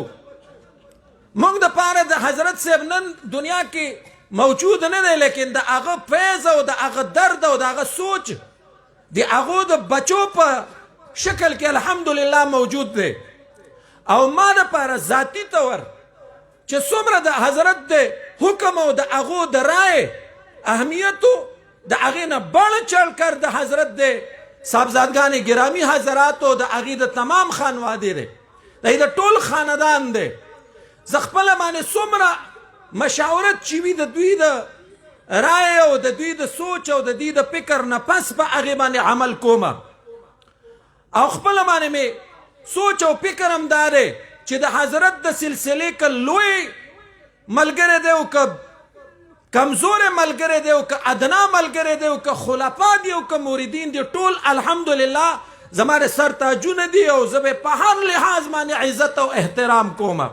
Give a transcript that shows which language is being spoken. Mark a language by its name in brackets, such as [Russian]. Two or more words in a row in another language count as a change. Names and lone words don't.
[Pashto] مونږ دپاره د حضرت صاحب نن دنیا کې موجود نه دی لیکن د هغه فیض او د هغه درد او د هغه سوچ د هغو د بچو په شکل کې الحمدلله موجود دی. او ما دپاره ذاتي طور چې څومره د حضرت د حکم او د هغو د رای اهمیتو د هغې نه [Urdu] بڑ چڑھ کر [Pashto] د حضرت د صاحبزادگان گرامی حضراتو د هغې د تمام خانواده دی د هغې د ټول خاندان دی. زه خپله باندې څومره مشاورت چې وي د دوی د رای او د دوی د سوچ او د دوی د فکر نه پس په هغې باندې عمل کومه او خپله باندې مې سوچ او فکر هم دا دی چې د حضرت د سلسلې که لوی ملګری دی او که کمزور ملګری دی او که ادنا ملګری دی او که خلفا دی او که موریدین دی ټول الحمدلله زما د سر تاجونه دي او زه به په هر لحاظ باندې عزت او احترام کومه.